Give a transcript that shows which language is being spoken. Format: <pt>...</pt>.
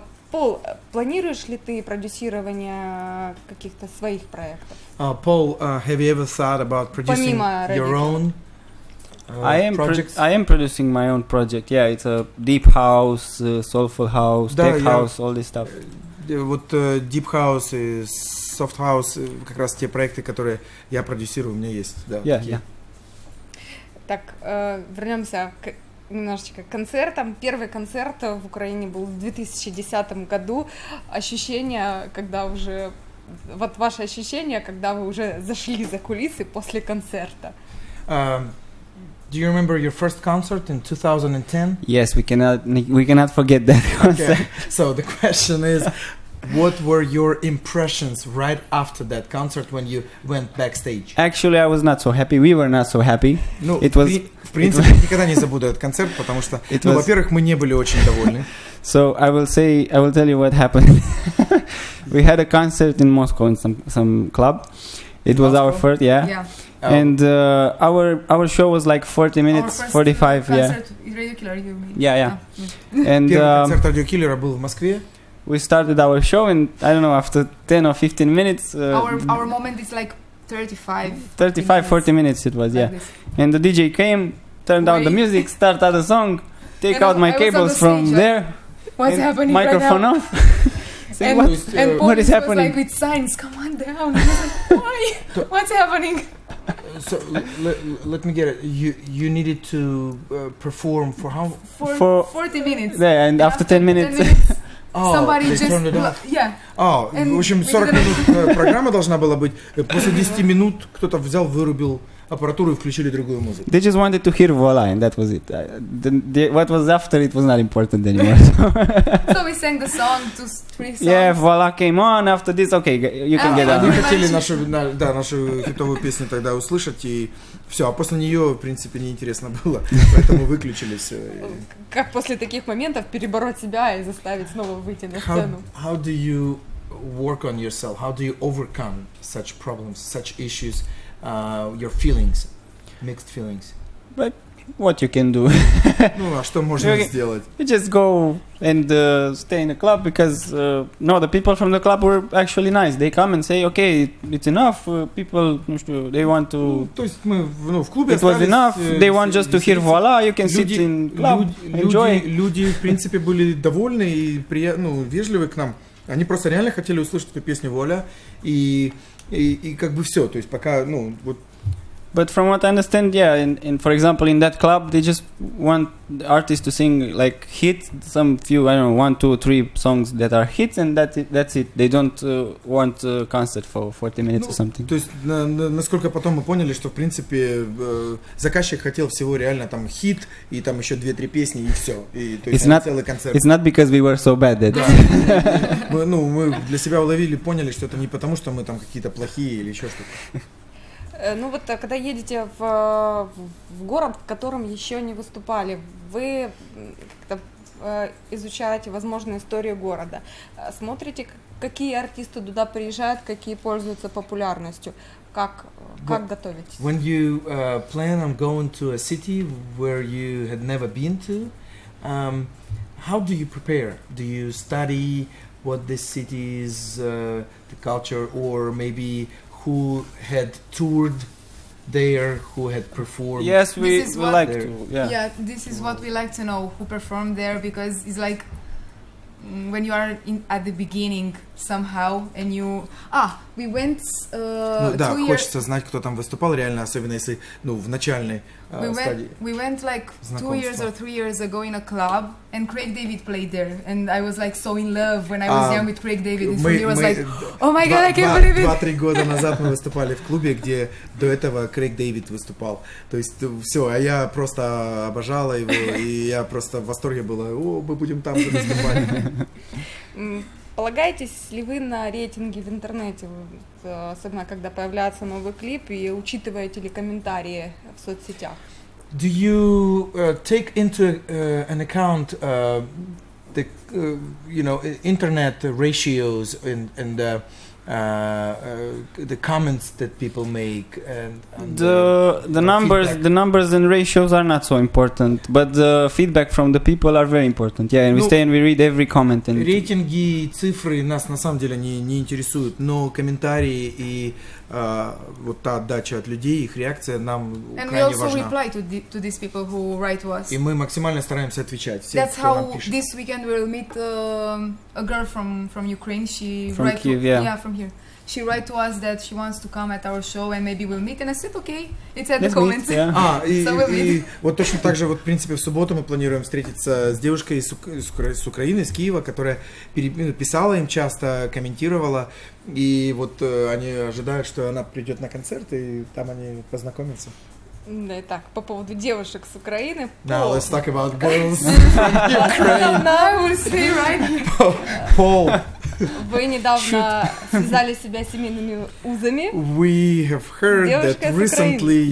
<ru>Пол, планируешь ли ты продюсирование каких-то своих проектов?</ru> <en>Paul, have you ever thought about producing your own projects? I am producing my own project. Yeah, it's a deep house, soulful house, tech house, all this stuff.</en> <ru>Вот deep house и soft house, как раз те проекты, которые я продюсирую, у меня есть. Да,</ru> <en>yeah.</en> <ru>Так, вернемся немножечко к концертам. Первый концерт в Украине был в 2010 году. Ощущение, когда уже... Вот ваше ощущение, когда вы уже зашли за кулисы после концерта.</ru> <en>Do you remember your first concert in 2010? Yes, we cannot forget that concert. Okay. So the question is, what were your impressions right after that concert when you went backstage? Actually, I was not so happy. We were not so happy.</en> <ru>Ну, в принципе, никогда не забуду этот концерт, потому что, во-первых, мы не были очень довольны.</ru> <en>So I will tell you what happened. We had a concert in Moscow in some club. It was our first, and our show was like 40 minutes, 45, concert with Radio Killer, you mean? Yeah. And</en> <ru>первый концерт Radio Killer был в Москве.</ru> <en>We started our show, and I don't know, after 10 or 15 minutes... our moment is like 40 minutes it was, like this. And the DJ came, turned down the music, started the song, take out my cables from there. What's happening microphone right now? Off. And what is happening? Was like with signs, come on down. I was like, why? What's happening? So let me get it. You needed to perform for how? For 40 minutes. Yeah, and after 10 minutes... Somebody just turned it off. Yeah.</en> <ru>В общем, 40 минут программа должна была быть. После 10 минут кто-то взял, вырубил аппаратуру и включили другую музыку.</ru> <en>They just wanted to hear voila, and that was it. What was after it was not important anymore. So we sang the song, 2-3 songs. Yeah, voila came on. After this, okay, you can get</en> <ru>Они</ru> <en>out.</en> <ru>хотели нашу хитовую песню тогда услышать, и все, а после нее, в принципе, неинтересно было, поэтому выключились. Как после таких моментов перебороть себя и заставить снова выйти на сцену?</ru> <en>How do you work on yourself? How do you overcome such problems, such issues, your feelings, mixed feelings? But what you can do?</en> <ru>Ну, а что можно сделать?</ru> <en>You just go and stay in the club because no, the people from the club were actually nice. They come and say, okay, it's enough. People, they want to.</en> <ru>То есть мы в клубе</ru> <en>It was enough. They want just to hear voila. You can sit in club, enjoy.</en> <ru>Люди, в принципе, были довольны и вежливы к нам. Они просто реально хотели услышать эту песню «Воля» и как бы все. То есть пока, вот.</ru> <en>But from what I understand, yeah, in for example, in that club, they just want the artists to sing like hits, some few, I don't know, 1, 2, 3 songs that are hits, and that's it. They don't want a concert for 40 minutes or something.</en> <ru>То есть, насколько потом мы поняли, что, в принципе, заказчик хотел всего реально там хит, и там еще 2-3 песни, и все. И, то есть, целый концерт.</ru> <en>It's not because we were so bad that...</en> <ru>Да. Мы для себя уловили, поняли, что это не потому, что мы там какие-то плохие или еще что-то. Ну вот, когда едете в город, в котором еще не выступали, вы как-то изучаете, возможно, историю города, смотрите, какие артисты туда приезжают, какие пользуются популярностью, как готовитесь?</ru> <en>When you plan on going to a city where you had never been to, how do you prepare? Do you study what this city is, the culture, or maybe who had toured there, who had performed? Yes, we like to. Yeah, this is what we like to know, who performed there, because it's like when you are at the beginning somehow, and we went 2 years.</en> <ru>Хочется знать, кто там выступал реально, особенно если, в начальной стадии.</ru> <en>We went like 2 years or 3 years ago in a club, and Craig David played there, and I was like so in love when I was young with Craig David, and for me it was like, oh my god, I can't believe it.</en> <ru>2-3 года назад мы выступали в клубе, где до этого Крейг Дэвид выступал. То есть все, а я просто обожала его, и я просто в восторге была. Мы будем там же выступать. Полагаетесь ли вы на рейтинги в интернете, особенно когда появляется новый клип, и учитываете ли комментарии в соцсетях?</ru> <en>Do you take into an account the internet ratios and the comments that people make and the numbers and ratios are not so important, but the feedback from the people are very important. Yeah, and we stay and we read every comment. And</en> <ru>рейтинги и цифры нас на самом деле не интересуют, но комментарии и вот та отдача от людей, их реакция нам крайне важна.</ru> <en>And we also reply to these people who write to us.</en> <ru>И мы максимально стараемся отвечать всем,</ru> <en>That's</en> <ru>кто нам</ru> <en>how</en> <ru>пишет.</ru> <en>this weekend we'll meet a girl from Ukraine. She from Kiev, from here. She wrote to us that she wants to come at our show and maybe we'll meet. And I said, okay, it's at the comments.</en> <ru>И вот точно так же, вот в принципе в субботу мы планируем встретиться с девушкой с Украины, из Киева, которая писала им часто, комментировала, и вот они ожидают, что она придет на концерт, и там они познакомятся. Да, итак, по поводу девушек с Украины.</ru> <en>Now let's talk about girls from Ukraine. I will say right. Paul.</en> <ru>Вы недавно связали себя семейными узами.</ru> <en>We have heard that recently,</en>